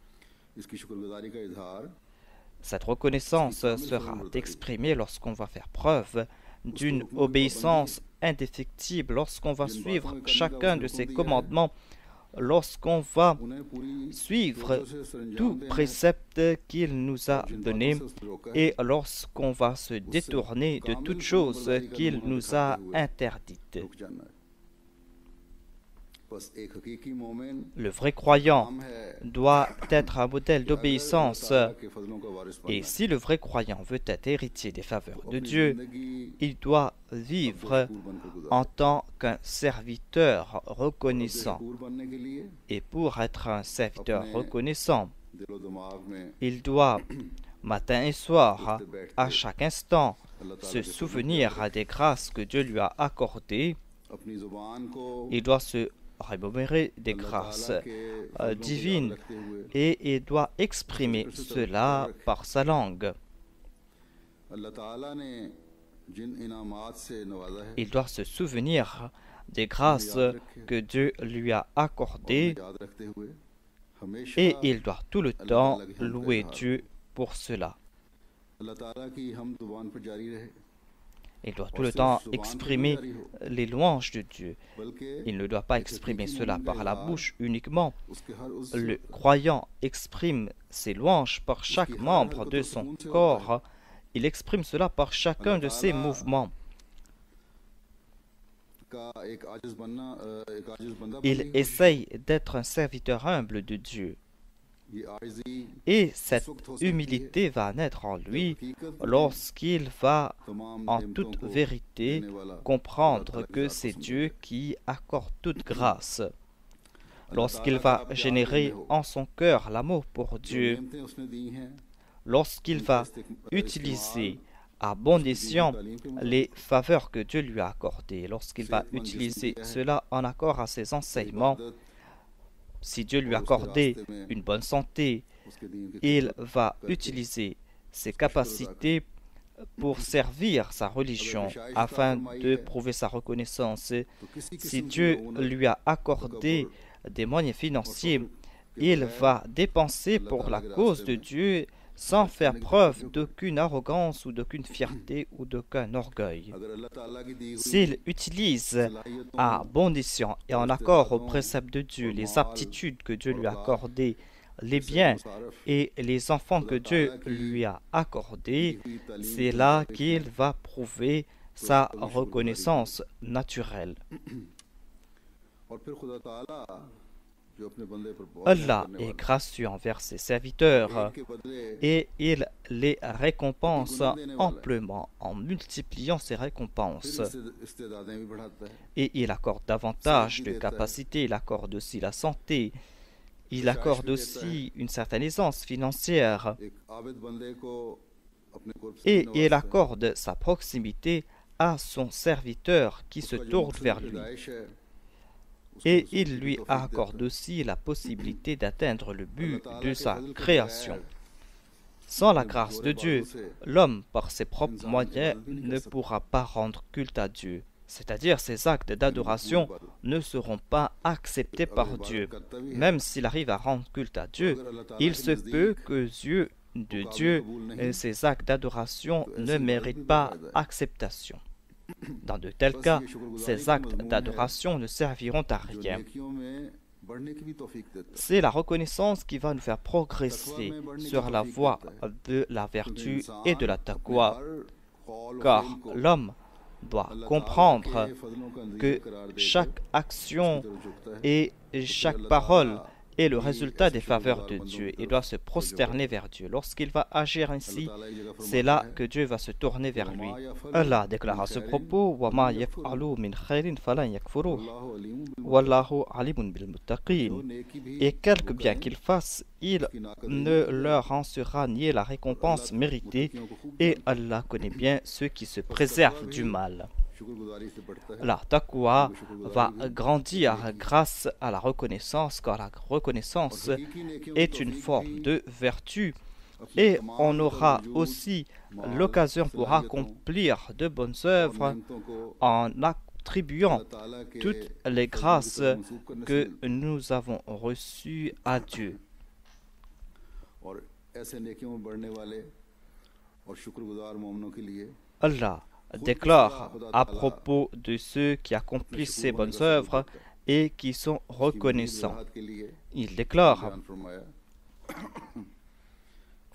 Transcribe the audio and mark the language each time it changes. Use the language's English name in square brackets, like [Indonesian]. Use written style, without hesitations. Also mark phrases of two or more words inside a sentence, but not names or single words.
[French] Cette reconnaissance sera exprimée lorsqu'on va faire preuve d'une obéissance indéfectible, lorsqu'on va suivre chacun de ses commandements, lorsqu'on va suivre tout précepte qu'il nous a donné et lorsqu'on va se détourner de toute chose qu'il nous a interdite. Le vrai croyant doit être un modèle d'obéissance. [Urdu] اللہ کے فضلوں کا وارث بننا [French] Et [Urdu] है। [French] si le vrai croyant veut être héritier des faveurs [Urdu] वो [French] de [Urdu] अपनी [French] Dieu, [Urdu] जिंदगी [French] il doit [Urdu] अब्दुल [French] vivre [Urdu] شکور بنکر گزارے. [French] en tant qu'un serviteur [Urdu] اور عبدل [French] reconnaissant. [Urdu] شکور بننے کے لیے [French] Et pour être un serviteur [Urdu] अपने [French] reconnaissant, [Urdu] دل و دماغ میں [French] il doit, matin et soir, [Urdu] اٹھتے بیٹھتے [French] à chaque instant, [Urdu] اللہ تعالیٰ [French] se [Urdu] کے فضلوں کو [French] souvenir des grâces que Dieu lui a accordées. [Urdu] اپنی زبان کو [French] Il doit se remémorer des [Urdu] अल्लाह [French] grâces [Urdu] تعالیٰ کے فضلوں کو یاد [French] divines [Urdu] رکھتے ہوئے [French] et il doit exprimer cela par sa langue. [Urdu] اللہ تعالیٰ نے جن انعامات سے نوازا ہے [French] Il doit se souvenir des grâces que Dieu lui a [Urdu] और [French] accordées [Urdu] انہیں یاد رکھتے ہوئے ہمیشہ [French] et il doit tout le temps louer Dieu pour cela. [Urdu] اللہ تعالیٰ کی ہم زبان پر جاری رہے, [French] Il doit tout le temps exprimer les louanges de Dieu. [Urdu] बल्कि [French] Il ne doit pas exprimer cela par la bouche uniquement. [Urdu] اس کے ہر اس [French] Le croyant exprime ses louanges par chaque membre de son corps. Il exprime cela par chacun de ses mouvements. [Urdu] کا ایک عاجز بننا ایک عاجز بندہ [French] Il [Urdu] بننے کی [French] essaye d'être un serviteur humble de Dieu. [Urdu] یہ عاجزی [French] Et cette humilité va naître en lui lorsqu'il va [Urdu] तमाम [French] en [Urdu] नेमतों [French] toute [Urdu] को [French] vérité [Urdu] دینے والا [French] comprendre que c'est Dieu qui accorde toute grâce. Lorsqu'il va générer en son cœur l'amour pour [Urdu] जो [French] Dieu, [Urdu] نعمتیں اس نے دی ہیں [French] lorsqu'il va utiliser à bon escient les faveurs que Dieu lui a accordées, lorsqu'il va utiliser cela en accord à ses enseignements, si Dieu lui a accordé une bonne santé, [Urdu] اس کے دین کے [French] il va utiliser ses capacités pour servir sa religion afin de prouver sa reconnaissance. [Urdu] تو کسی [French] Si [Urdu] قسم کی [French] Dieu [Urdu] मऊनत [French] lui a accordé des moyens financiers, il va dépenser pour la cause de Dieu sans faire preuve d'aucune arrogance ou d'aucune fierté ou d'aucun orgueil. [Urdu] اگر اللہ تعالیٰ کی دی ہوئی [French] S'il utilise à bon escient et en accord aux préceptes de Dieu les aptitudes que Dieu lui a accordées, les biens et les enfants que Dieu lui a accordés, c'est là qu'il va prouver sa reconnaissance naturelle. [Urdu] اور پھر خدا تعالیٰ جو اپنے بندے پر بہت [French] Allah [Urdu] رحم کرنے [French] est [Urdu] वाला [French] gracieux envers ses serviteurs [Urdu] ہے، ایک کے بدلے [French] et il les récompense amplement en multipliant ses récompenses. [Urdu] پھر استعدادیں بھی بڑھاتا ہے. [French] Et il accorde davantage de capacités, il accorde aussi la santé, il accorde aussi une certaine aisance financière [Urdu] ایک عابد بندے کو اپنے قرب سے [French] et [Urdu] भी [French] il [Urdu] نوازتا ہے. [French] accorde sa proximité à son serviteur qui se [Urdu] اس کا جو [French] tourne [Urdu] मकसद [French] vers lui. [Urdu] پیدائش ہے، اس کو [French] Et [Urdu] रसूल [French] il [Urdu] की [French] lui [Urdu] توفیق دیتا [French] accorde [Urdu] है। [French] aussi la possibilité d'atteindre le but [Urdu] اللہ تعالیٰ [French] de [Urdu] के [French] sa [Urdu] فضل کے [French] création. [Urdu] बगैर [French] Sans la [Urdu] अपने [French] grâce [Urdu] जोर [French] de Dieu, [Urdu] بازو سے [French] l'homme, par ses propres [Urdu] इंसान [French] moyens, [Urdu] عبادت بھی نہیں [French] ne [Urdu] کر سکتا. [French] pourra pas rendre culte à Dieu. C'est-à-dire ses actes d'adoration ne seront pas acceptés [Urdu] अगर [French] par [Urdu] इबादत [French] Dieu. [Urdu] کرتا بھی ہے, [French] Même s'il arrive à rendre culte à Dieu, [Urdu] اگر اللہ تعالیٰ [French] il [Urdu] के [French] se [Urdu] नज़दीक [French] peut que yeux de Dieu, ses actes d'adoration ne méritent pas acceptation. Dans de tels cas, ces actes d'adoration ne serviront à [Urdu] जो [French] rien. [Urdu] نیکیوں میں بڑھنے کی بھی توفیق دیتا ہے. [French] C'est la reconnaissance qui va nous faire progresser sur la voie de la vertu et de la taqwa, car l'homme doit comprendre que chaque action et chaque parole est le résultat des faveurs de Dieu et doit se prosterner vers Dieu. Lorsqu'il va agir ainsi, c'est là que Dieu va se tourner vers lui. Allah déclare à ce propos [Arabic] وَمَا يَفْعَلُوا مِنْ خَيْرٍ فَلَنْ يَكْفُرُوهُ وَاللَّهُ عَلِيمٌ بِالْمُتَّقِينَ. [French] Et quelque bien qu'il fasse, il ne leur en sera nié la récompense méritée, et Allah connaît bien ceux qui se préservent du mal. [Urdu] شکرگزاری سے بڑھتا ہے. [French] La taqwa va grandir grâce à la reconnaissance, car la reconnaissance est une forme de vertu et on aura aussi l'occasion pour accomplir de bonnes œuvres en attribuant toutes les grâces que nous avons reçues à Dieu. [Urdu] اور ایسے نیکیوں میں بڑھنے والے اور شکرگزار مومنوں کے لیے [French] Allah déclare à propos de ceux qui accomplissent ces bonnes œuvres et qui sont reconnaissants. [Urdu] راحت کے لیے [French] Il déclare [Urdu] بیان فرمایا کہ